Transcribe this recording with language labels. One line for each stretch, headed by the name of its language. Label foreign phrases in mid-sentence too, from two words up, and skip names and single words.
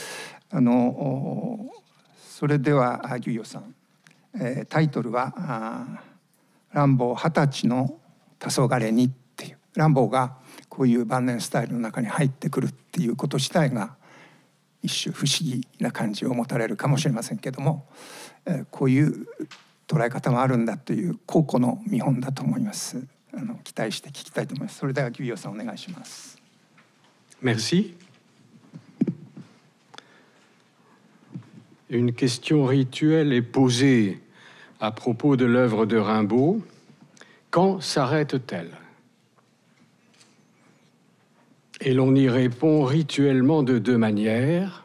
Japanese: それではギュイヨさん、タイトルはランボー20歳の黄昏にっていう、ランボーがこういう晩年スタイルの中に入ってくるっていうこと自体が一種不思議な感じを持たれるかもしれませんけども、こういう捉え方もあるんだという高古の見本だと思います。期待して聞きたいと思います。それではギュイヨさんお願いします。
French: Merci. Une question rituelle est posée à propos de l'œuvre de Rimbaud. Quand s'arrête-t-elle? Et l'on y répond rituellement de deux manières.